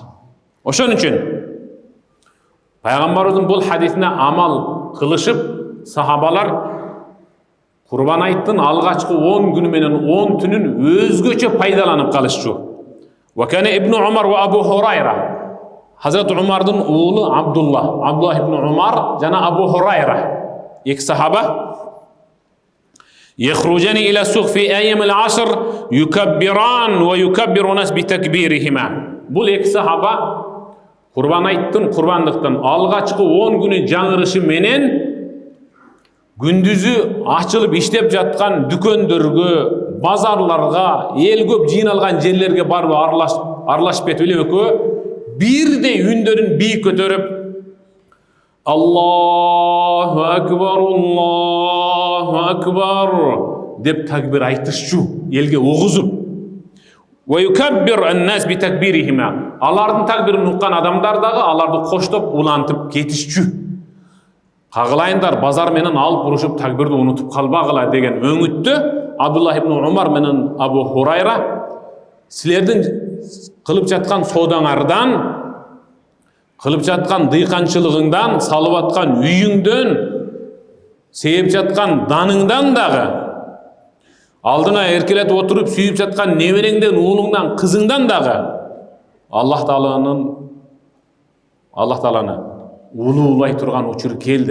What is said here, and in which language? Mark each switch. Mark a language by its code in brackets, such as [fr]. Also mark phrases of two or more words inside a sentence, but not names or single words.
[ky] Ошон үчүн пайгамбарыбыздын бул хадисине амал кылышып, сахабалар Курбан айттын алгачкы 10 күнү менен 10 түнүн өзгөчө пайдаланып калышчу. [ar] وكان ابن عمر وأبو هريرة. [ky] Хазрат Умардын уулу Абдулла ибн Умар жана Абу Хурайра. Эки сахаба [ar] يخرجان إلى السوق في أيام العصر يكبران ويكبر الناس بتكبيرهما. [ky] Бул эки сахаба Курбан айттын, курбандыктын алгачкы 10 күнү жаңырышы менен күндүзү ачылып иштеп жаткан дүкөндөргө, базарларга, эл көп жыйналган жерлерге барып аралашып кетип эле экөө бирдей үндөрүн бийик көтөрүп [ar] الله أكبر [ky] деп такбир айтышчу, элге огузуп. [ar] ويكبر الناس بتكبيرهما. [ky] Алардын такбирин уккан адамдар дагы аларды коштоп улантып кетишчү. Кагылайындар, базар менен алып урушуп такбирди унутуп калбагыла деген өңүттө Абдулла ибн Умар менен Абу Хурайра силердин кылып жаткан соодаңардан, кылып жаткан дыйканчылыгыңдан, салып аткан үйүңдөн, сээп жаткан даныңдан дагы, алдыңа эркелетип отуруп сүйүп жаткан небереңден, уулуңдан, кызыңдан дагы Аллах Тааланы улуулай турган учур келди.